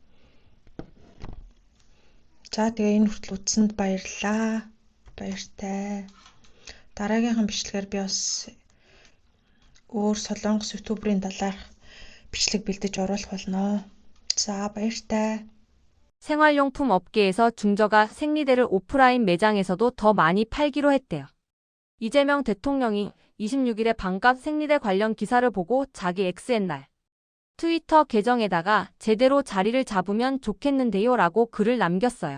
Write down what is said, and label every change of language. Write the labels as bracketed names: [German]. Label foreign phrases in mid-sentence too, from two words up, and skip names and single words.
[Mongolian] За тэгээ энэ хүртэл үзсэнд баярлалаа. Баяртай. Дараагийнхын бичлэгээр би бас өөр Солонгос ютуберийн талаарх бичлэг бэлдэж оруулах болно. 자, баяртай. [Korean] 생활용품 업계에서 중저가 생리대를 오프라인 매장에서도 더 많이 팔기로 했대요. 이재명 대통령이 26일에 반값 생리대 관련 기사를 보고 자기 X옛날 트위터 계정에다가 제대로 자리를 잡으면 좋겠는데요 라고 글을 남겼어요.